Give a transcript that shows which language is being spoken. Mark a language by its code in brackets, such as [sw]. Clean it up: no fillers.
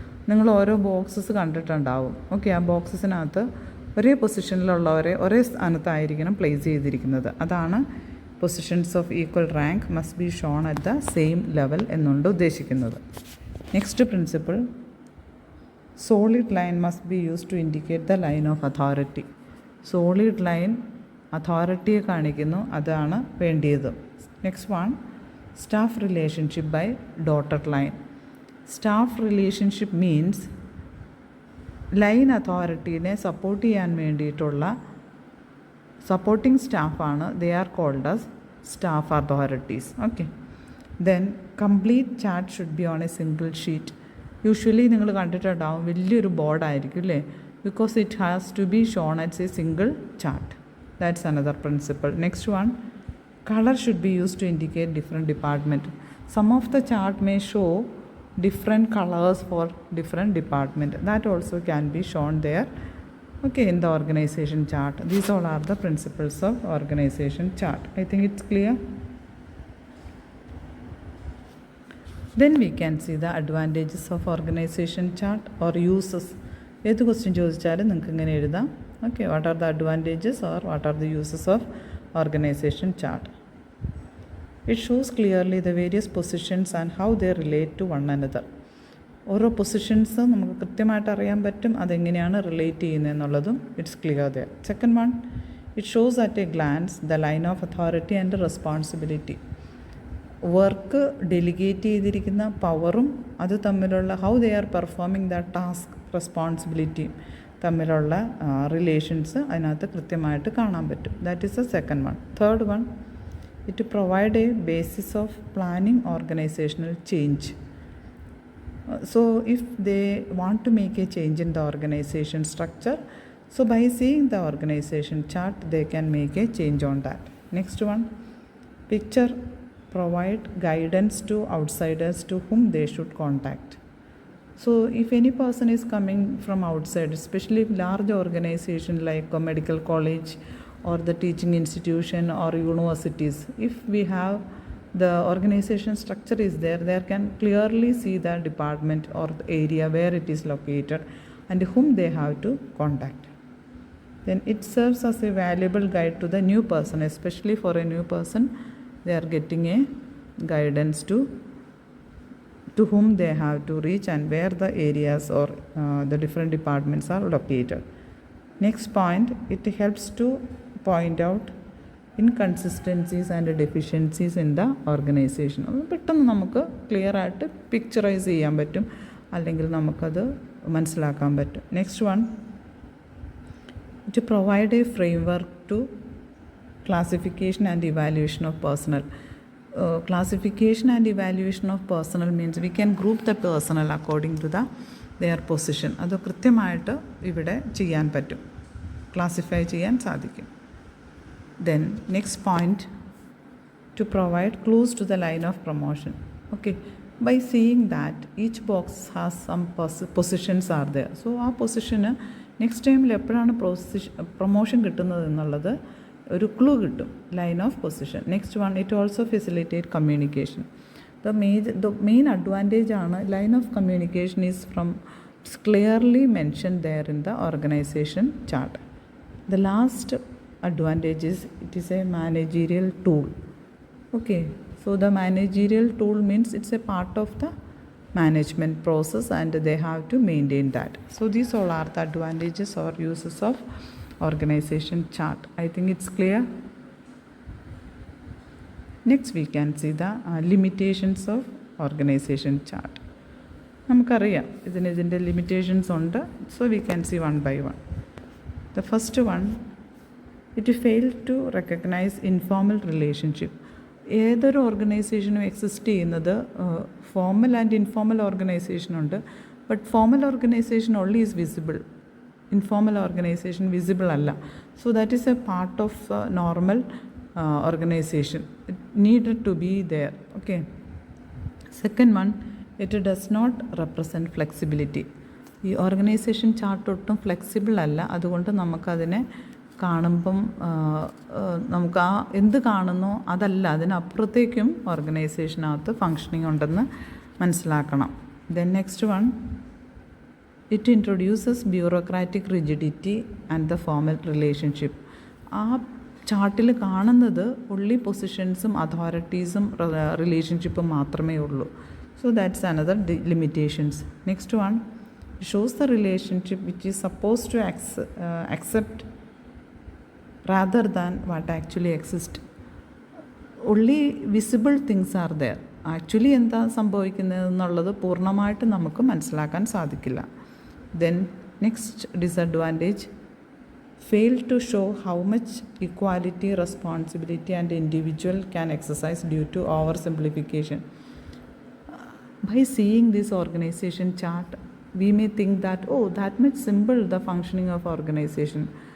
[ml] നിങ്ങൾ ഓരോ ബോക്സസ് കണ്ടിട്ടുണ്ടാവും. ഓക്കെ, ആ ബോക്സസിനകത്ത് ഒരേ പൊസിഷനിലുള്ളവരെ ഒരേ സ്ഥാനത്തായിരിക്കണം പ്ലേസ് ചെയ്തിരിക്കുന്നത്. [en] അതാണ് positions of equal rank must be shown at the same level [ml] എന്നുകൊണ്ട് ഉദ്ദേശിക്കുന്നത്. [en] Next principle, solid line must be used to indicate the line of authority. [ml] Solid line അതോറിറ്റിയെ കാണിക്കുന്നു, അതാണ് വേണ്ടിയത്. [en] Next one, staff relationship by dotted line. Staff relationship means [ml] line അതോറിറ്റീനെ support ചെയ്യാൻ വേണ്ടിയിട്ടുള്ള supporting സ്റ്റാഫാണ്. [en] They are called as staff authorities. Okay. Then complete chart should be on a single sheet. Usually [ml] നിങ്ങൾ കണ്ടിട്ടുണ്ടാവും, വലിയൊരു ബോർഡായിരിക്കും അല്ലേ, [en] Because it has to be shown as a single chart. That's another principle. Next one, color should be used to indicate different department. Some of the chart may show different colors for different department. That also can be shown there, okay, in the organization chart. These all are the principles of organization chart. I think it's clear. Then we can see the advantages of organization chart or uses. [ml] ഏത് question ചോദിച്ചാലും നിങ്ങൾക്ക് ഇങ്ങനെ എഴുതാം. [en] Okay, what are the advantages or what are the uses of organization chart. It shows clearly the various positions and how they relate to one another. [ml] ഓരോ positions നമുക്ക് കൃത്യമായിട്ട് അറിയാൻ പറ്റും, അതെങ്ങനെയാണ് റിലേറ്റ് ചെയ്യുന്നത് എന്നുള്ളതും [en] It's clear there. Second one, it shows at a glance the line of authority and responsibility. [ml] Work delegate ചെയ്തിരിക്കുന്ന പവറും അത് തമ്മിലുള്ള [en] how they are performing the task [ml] റെസ്പോൺസിബിലിറ്റിയും തമ്മിലുള്ള റിലേഷൻസ് അതിനകത്ത് കൃത്യമായിട്ട് കാണാൻ പറ്റും. [en] That is the second one. Third one, it provide a basis of planning organizational change. So if they want to make a change in the organization structure, so by seeing the organization chart they can make a change on that. Next one, picture provide guidance to outsiders to whom they should contact. So if any person is coming from outside, especially large organization like a medical college or the teaching institution or universities, if we have the organization structure is there, they can clearly see the department or the area where it is located and whom they have to contact. Then it serves as a valuable guide to the new person, especially for a new person they are getting a guidance to whom they have to reach and where the areas or the different departments are located. Next point, it helps to point out inconsistencies and deficiencies in the organization. [ml] അത് പെട്ടെന്ന് നമുക്ക് clear ആയിട്ട് picturise ചെയ്യാൻ പറ്റും, അല്ലെങ്കിൽ നമുക്കത് മനസ്സിലാക്കാൻ പറ്റും. [en] Next one, to provide a framework to classification and evaluation of personnel. Classification and evaluation of personnel means we can group the personnel according to their position. [ml] അത് കൃത്യമായിട്ട് ഇവിടെ ചെയ്യാൻ പറ്റും, ക്ലാസിഫൈ ചെയ്യാൻ സാധിക്കും. [en] Then next point, to provide clues to the line of promotion. Okay, by seeing that each box has some positions are there, so [ml] ആ പൊസിഷന് next ടൈമിൽ എപ്പോഴാണ് പ്രൊമോഷൻ കിട്ടുന്നത് എന്നുള്ളത് ഒരു ക്ലൂ കിട്ടും, line of position. [en] Next one, it also facilitate communication. The main advantage ആണ് line of communication is from it's clearly mention there in the organization chart. The last advantage is it is a managerial tool. Okay, so the managerial tool means it's a part of the management process and they have to maintain that. So these all are the advantages or uses of organization chart. I think it's clear. Next we can see the limitations of organization chart. [ml] നമുക്കറിയാം ഇതിൻ്റെ limitations ഉണ്ട്. [en] So we can see one by one. The first one, it failed to recognize informal relationship. [ml] ഏതൊരു ഓർഗനൈസേഷനും exist ചെയ്യുന്നത് formal and informal organisation ഉണ്ട്. [en] But formal organization only is visible, informal organization visible അല്ല. So that is a part of normal organization. It needed to be there. Okay. Second one, it does not represent flexibility. [ml] ഈ organisation chart ഒട്ടും flexible അല്ല. അതുകൊണ്ട് നമുക്കതിനെ കാണുമ്പം നമുക്ക് ആ എന്ത് കാണുന്നോ അതല്ല, അതിനപ്പുറത്തേക്കും ഓർഗനൈസേഷനകത്ത് ഫങ്ഷനിങ് ഉണ്ടെന്ന് മനസ്സിലാക്കണം. [en] Then next one, it introduces bureaucratic rigidity and the formal relationship. [ml] ആ ചാർട്ടിൽ കാണുന്നത് ഉള്ളി പൊസിഷൻസും അതോറിറ്റീസും റിലേഷൻഷിപ്പും മാത്രമേ ഉള്ളൂ. [en] So that's another limitations. Next one, shows the relationship which is suppose to accept rather than what actually exists. Only visible things are there. [ml] Actually എന്താ സംഭവിക്കുന്നത് എന്നുള്ളത് പൂർണ്ണമായിട്ട് നമുക്ക് മനസ്സിലാക്കാൻ സാധിക്കില്ല. Then [en] Next disadvantage, fail to show how much equality, responsibility and individual can exercise due to oversimplification. By seeing this organization chart, we may think that, oh, that much simple the functioning of organization.